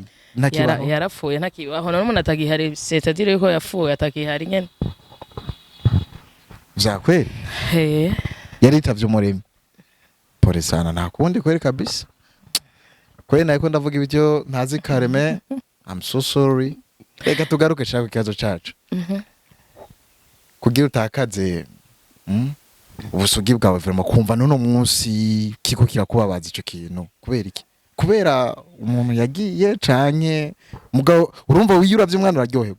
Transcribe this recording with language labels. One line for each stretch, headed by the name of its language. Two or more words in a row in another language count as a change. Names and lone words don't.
Rundi: Ntakibaho. Yarapfuye ntakibaho. None umuntu atagihari
French: c'est-à-dire
Rundi: yuko yapfuye atakihari nyene. Vyakweli? Yaritavye umuremyi.
Swahili: Pole sana nakundi kweli kabisa.
Rundi: Kweli nako ndavuga ibyo ntazi kareme.
English: I'm so sorry.
Rundi: Reka tugaruke cyangwa ikibazo cyacu. Kugira utakaze ubusugi bwawe vraiment kumva none munsi kiko kirakubabaza ico kintu kubera iki? Kubera umuntu yagiye canke mugabo urumva wiyuravye umwana uraryoherwa.